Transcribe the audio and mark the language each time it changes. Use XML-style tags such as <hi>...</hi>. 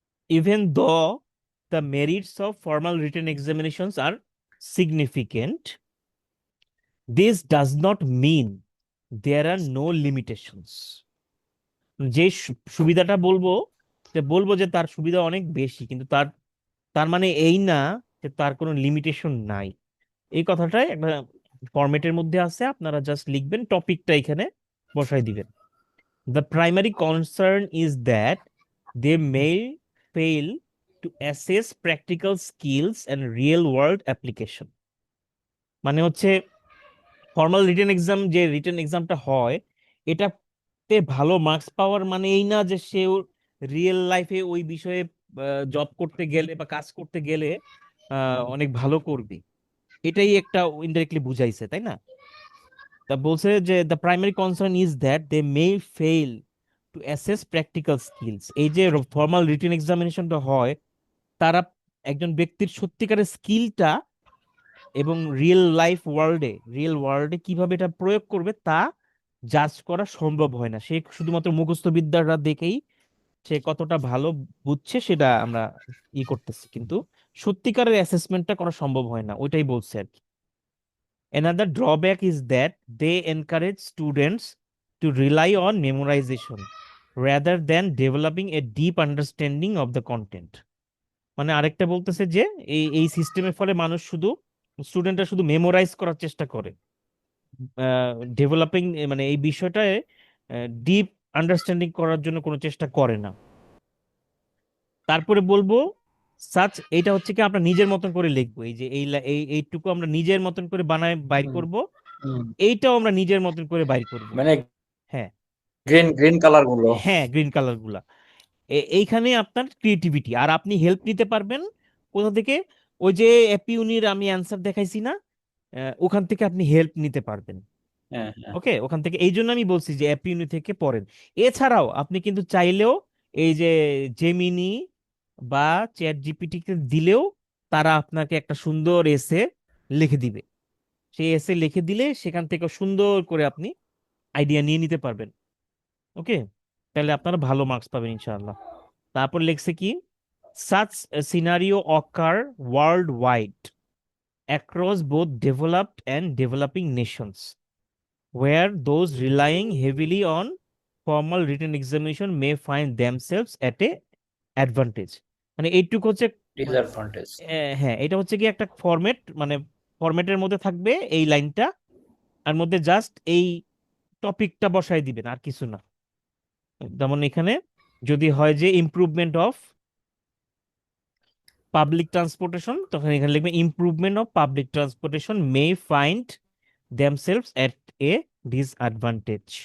<en>Even though the merits of formal written examinations are significant, this does not mean there are no limitations.</en> <bn>যে সুবিধাটা বলবো, যে তার সুবিধা অনেক বেশি, কিন্তু তার তার মানে এই না যে তার কোনো লিমিটেশন নাই। এই কথাটাই একটা ফরম্যাটের মধ্যে আছে, আপনারা জাস্ট লিখবেন, টপিকটা এখানে বসাই দিবেন।</bn> <en>The primary concern is that they may fail to assess practical skills and real world application.</en> <bn>মানে হচ্ছে ফর্মাল রিটেন এক্সাম, যে রিটেন এক্সামটা হয়, এটাতে ভালো মার্কস পাওয়ার মানে এই না যে সে রিয়েল লাইফে ওই বিষয়ে জব করতে গেলে বা কাজ করতে গেলে অনেক ভালো করবে। এটাই একটা ইনডাইরেক্টলি বুঝাইছে, তাই না? তা বলছে যে</bn> <en>The primary concern is that they may fail to assess practical skills.</en> <bn>এই যে ফর্মাল রিটেন এক্সামিনেশনটা হয়, তারা একজন ব্যক্তির সত্যিকারের স্কিলটা এবং রিয়েল ওয়ার্ল্ডে কিভাবে এটা প্রয়োগ করবে তা জাজ করা সম্ভব হয় না। সে শুধুমাত্র মুখস্থ বিদ্যাটা দেখেই সে কতটা ভালো বুঝছে সেটা আমরা করতেছি, কিন্তু সত্যিকারের অ্যাসেসমেন্টটা করা সম্ভব হয় না, ওইটাই বলছে আর কি।</bn> <en>Another drawback is that they encourage students to rely on memorization rather than developing a deep understanding of the content.</en> <bn>মানে আরেকটা বলতেছে যে এই সিস্টেমের ফলে মানুষ শুধু স্টুডেন্টরা শুধু মেমোরাইজ করার চেষ্টা করে, ডেভেলপিং মানে এই বিষয়টায় ডিপ আন্ডারস্ট্যান্ডিং করার জন্য কোনো চেষ্টা করে না। তারপরে বলবো এটা হচ্ছে কি আমরা নিজের মতন করে লিখবো, এই যে এইটুকু আমরা নিজের মতন করে বানায় বাইর করব, এইটাও আমরা নিজের মতন করে বাইর করব। মানে হ্যাঁ</bn> <en>Green green colour গুলো।</en> <bn>হ্যাঁ, গ্রিন কালার গুলা এইখানে আপনার ক্রিয়েটিভিটি। আর আপনি হেল্প নিতে পারবেন কোথা থেকে? ওই যে এপিউনির আমি অ্যান্সার দেখাইছি না, ওখান থেকে আপনি হেল্প নিতে পারবেন। হ্যাঁ হ্যাঁ ওকে, ওখান থেকে এই জন্য আমি বলছি যে অ্যাপিউনি থেকে পড়েন। এছাড়াও আপনি কিন্তু চাইলেও এই যে জেমিনি বা চ্যাট জিপিটিকে দিলেও তারা আপনাকে একটা সুন্দর এসে লিখে দিবে। সেই এসে লিখে দিলে সেখান থেকে সুন্দর করে আপনি আইডিয়া নিয়ে নিতে পারবেন। ওকে, তাহলে আপনারা ভালো মার্কস পাবেন ইনশাআল্লাহ। তারপর লিখছে কি,</bn> <en>such a scenario occur worldwide across both developed and developing nations, where those relying heavily on formal written examination may find themselves at a advantage।</en> <bn>মানে এইটুকু হচ্ছে</bn> <en>Disadvantage.</en> <bn>হ্যাঁ, এটা হচ্ছে কি একটা ফরম্যাট, মানে ফরম্যাটের মধ্যে থাকবে এই লাইনটা, আর মধ্যে জাস্ট এই টপিকটা বসাই দিবেন, আর কিছু না। যেমন এখানে যদি হয় যে</bn> <en>improvement of public transportation,</en> <bn>তখন এখানে লিখবে</bn> <en>Improvement of public transportation may find themselves at a disadvantage.</en>